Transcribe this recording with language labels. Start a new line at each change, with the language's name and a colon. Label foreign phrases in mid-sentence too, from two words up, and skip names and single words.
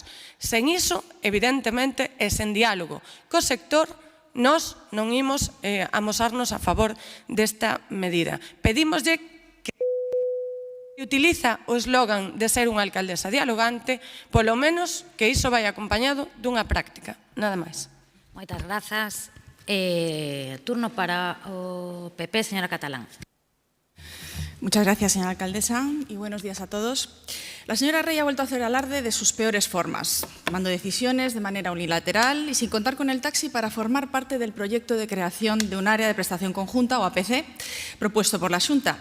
Galician: Sen iso, evidentemente, e sen diálogo co sector, nós non imos amosarnos a favor desta medida. Pedímoslle que utiliza o eslogan de ser unha alcaldesa dialogante, polo menos que iso vai acompañado dunha práctica. Nada máis. Moitas grazas. Turno para o PP, señora Catalán.
Spanish: Muchas gracias, señora alcaldesa, y buenos días a todos. La señora Rey ha vuelto a hacer alarde de sus peores formas, tomando decisiones de manera unilateral y sin contar con el taxi para formar parte del proyecto de creación de un área de prestación conjunta, o APC, propuesto por la Xunta.